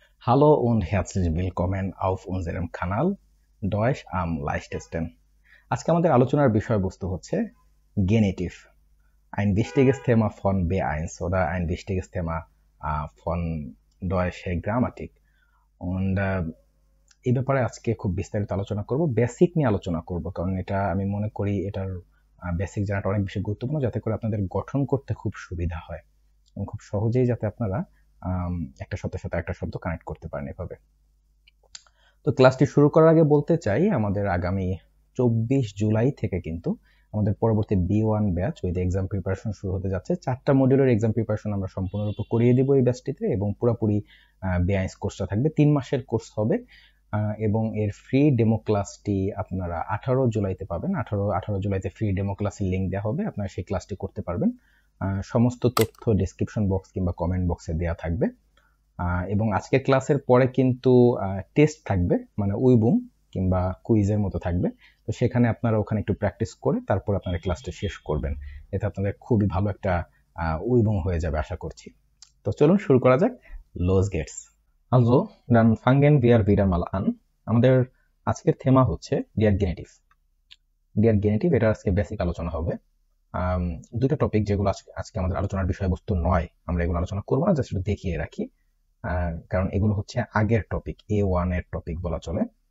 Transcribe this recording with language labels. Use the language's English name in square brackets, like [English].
[German] Hallo und herzlich willkommen auf unserem Kanal Deutsch am leichtesten. [Bangla] আজকে আমাদের আলোচনার বিষয়বস্তু হচ্ছে Genitiv. [German] Ein wichtiges Thema von B1 oder ein wichtiges Thema von Deutsche Grammatik. [Bangla] Und এই ব্যাপারে আজকে খুব বিস্তারিত আলোচনা করব, বেসিক নিয়ে আলোচনা করব, কারণ এটা আমি মনে করি এটার বেসিক জানাটা অনেক বেশি গুরুত্বপূর্ণ, যাতে করে আপনাদের গঠন করতে খুব সুবিধা হয় এবং খুব সহজেই যাতে আপনারা একটা শব্দের সাথে একটা শব্দ কানেক্ট করতে পারেন এভাবে। তো ক্লাসটি শুরু করার আগে বলতে চাই, আমাদের আগামী 24 জুলাই থেকে কিন্তু আমাদের পরবর্তী B1 batch with exam preparation শুরু হতে যাচ্ছে। 4টা মডিউলের এক্সাম প্রিপারেশন আমরা সম্পূর্ণরূপে করিয়ে দিব এই ব্যাচটিতে, এবং পুরোপুরি B1 কোর্সটা থাকবে 3 মাসের কোর্স হবে, এবং এর ফ্রি ডেমো ক্লাসটি আপনারা 18 জুলাইতে পাবেন। 18 জুলাইতে ফ্রি ডেমো ক্লাসের লিংক দেওয়া হবে, আপনারা সেই ক্লাসটি করতে পারবেন। সমস্ত তথ্য ডেসক্রিপশন বক্স কিংবা কমেন্ট বক্সে দেওয়া থাকবে। এবং আজকের ক্লাসের পরে কিন্তু টেস্ট থাকবে, মানে উইবুম কিংবা কুইজের মতো থাকবে। তো সেখানে আপনারা ওখানে একটু প্র্যাকটিস করে তারপর আপনারা ক্লাসটা শেষ করবেন। এতে আপনাদের খুবই ভালো একটা উইবুম হয়ে যাবে আশা করছি। তো চলুন শুরু করা যাক। [German] Los geht's. Also, dann fangen wir wieder mal an. [Bangla] আমাদের আজকের থেমা হচ্ছে ডিয়ার গেনিটিভ। ডিয়ার গেনিটিভ এটা আজকে বেসিক আলোচনা হবে। দুটো টপিক যেগুলো আজকে আমাদের আলোচনার বিষয়বস্তু নয়, আমরা এগুলো আলোচনা করবো না, জাস্ট একটু দেখিয়ে রাখি, কারণ এগুলো হচ্ছে আগের টপিক, A1 এর টপিক বলা চলে।